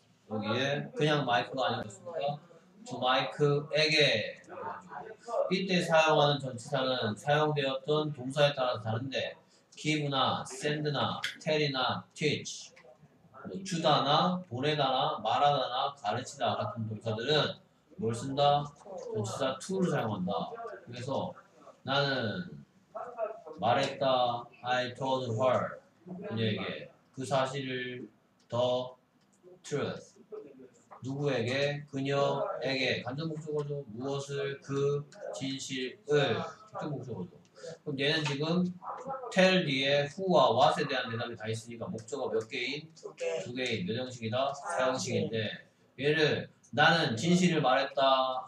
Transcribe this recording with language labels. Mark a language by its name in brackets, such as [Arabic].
[Korean] 여기에 그냥 마이크가 아니었습니까? 저 마이크에게 이때 사용하는 전치사는 사용되었던 동사에 따라서 다른데 give나 send나 tell이나 teach 주다나 보내다나 말하다나 가르치다 같은 동사들은 뭘 쓴다? 전치사 to를 사용한다. 그래서 나는 말했다. [English] I told her [Korean] 그녀에게 그 사실을 [English] the truth [Korean] 누구에게? 그녀에게 간접 목적어죠. 무엇을? 그 진실을 직접 목적어죠. 그럼 얘는 지금 tell 뒤에 who와 what에 대한 대답이 다 있으니까 목적어 몇 개인? 두 개인. 몇 형식이다? 사형식인데 얘를 나는 진실을 말했다.